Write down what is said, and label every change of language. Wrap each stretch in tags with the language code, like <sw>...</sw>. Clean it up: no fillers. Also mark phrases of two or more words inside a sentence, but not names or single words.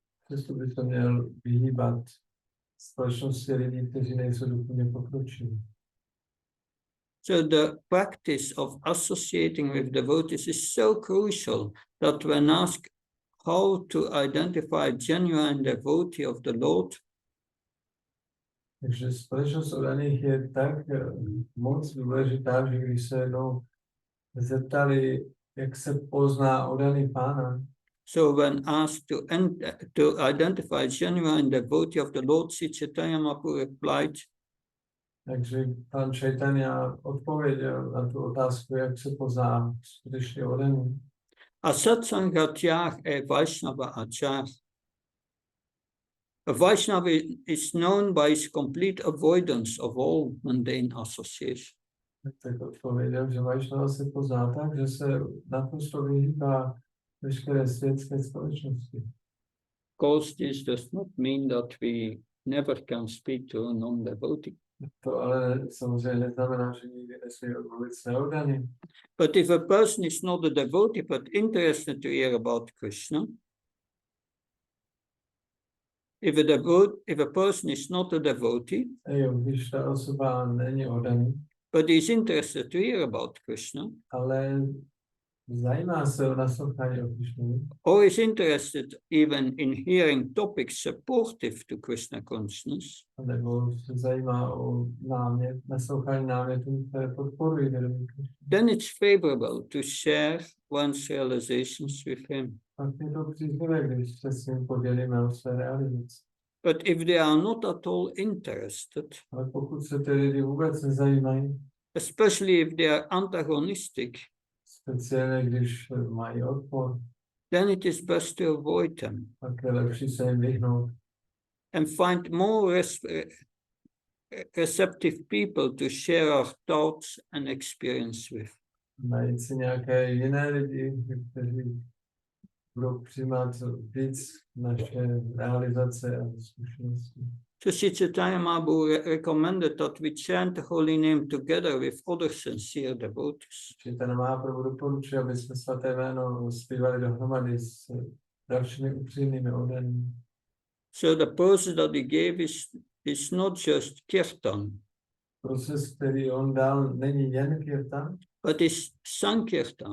<en>So the practice of associating with devotees is so crucial that when asked how to identify a genuine devotee of the Lord,</en> <cs>Takže společnost oddaných je tak moc důležitá, že když se jednou zeptali, jak se pozná oddaný Pána.</cs> <en>So when asked to identify a genuine devotee of the Lord, Sri Chaitanya Mahaprabhu replied,</en> <cs>takže pan Chaitanya odpověděl na tu otázku, jak se pozná skutečně oddaný.</cs> <bn>অ সৎসঙ্গত্যাগ এ বৈষ্ণব আচার.</bn> <en>A Vaishnava is known by his complete avoidance of all mundane association.</en> <cs>Tak odpověděl, že Vaishnava se pozná tak, že se naprosto vyhýbá veškeré světské společnosti.</cs> <en>Of course, this does not mean that we never can speak to a non-devotee.</en> <cs>To ale samozřejmě neznamená, že nikdy nesmí odmluvit s neoddaným.</cs> <en>But if a person is not a devotee but interested to hear about Krishna, if a person is not a devotee,</en> <cs>Když ta osoba není oddaný,</cs> <en>but is interested to hear about Krishna,</en> <cs>ale zajímá se o naslouchání o Krišnu,</cs> <en>or is interested even in hearing topics supportive to Krishna consciousness,</en> <cs>nebo se zajímá o naslouchání námětů, které podporují vědomí Krišny,</cs> <en>then it's favorable to share one's realizations with him.</en> <cs>pak je to příznivé, když se s ním podělíme o své realizaci.</cs> <en>But if they are not at all interested,</en> <cs>Ale pokud se ty lidi vůbec nezajímají,</cs> <en>especially if they are antagonistic,</en> <cs>speciálně když mají odpor,</cs> <en>then it is best to avoid them</en> <cs>pak je lepší se jim vyhnout</cs> <en>and find more receptive people to share our thoughts and experience with.</en> <cs>najít si nějaké jiné lidi, kteří budou přijímat víc naše realizace a zkušenosti.</cs> <en>So Sri Chaitanya Mahaprabhu recommended that we chant the holy name together with other sincere devotees.</en> <cs>Chaitanya Mahaprabhu doporučuje, aby jsme svaté jméno zpívali dohromady s dalšími upřímnými oddanými.</cs> <en>So the process that he gave is not just kirtan,</en> <cs>Proces, který on dal, není jen kirtan,</cs> <en>but is sankirtan.</en>